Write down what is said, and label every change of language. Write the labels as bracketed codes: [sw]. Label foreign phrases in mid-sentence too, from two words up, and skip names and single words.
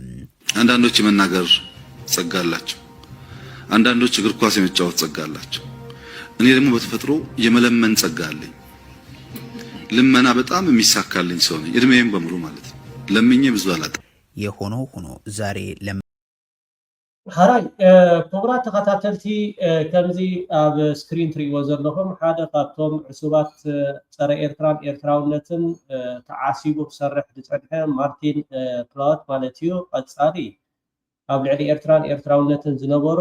[am] አንዳንዶች የመናገር ጸጋ አላቸው፣ አንዳንዶች እግር ኳስ የመጫወት ጸጋ አላቸው። እኔ ደግሞ በተፈጥሮ የመለመን ጸጋ አለኝ። ልመና በጣም የሚሳካልኝ ሰው ነኝ፣ እድሜዬም በሙሉ ማለት ነው። ለምኜ ብዙ አላጣም። የሆኖ ሆኖ ዛሬ [ti] ሃራይ ፕሮግራም ተከታተልቲ ከምዚ ኣብ ስክሪን ትሪእዎ ዘለኹም ሓደ ካብቶም ዕሱባት ፀረ ኤርትራን ኤርትራውነትን ተዓሲቡ ክሰርሕ ዝፀንሐ ማርቲን ፕላወት ማለት እዩ። ቀፃሊ ኣብ ልዕሊ ኤርትራን ኤርትራውነትን ዝነበሮ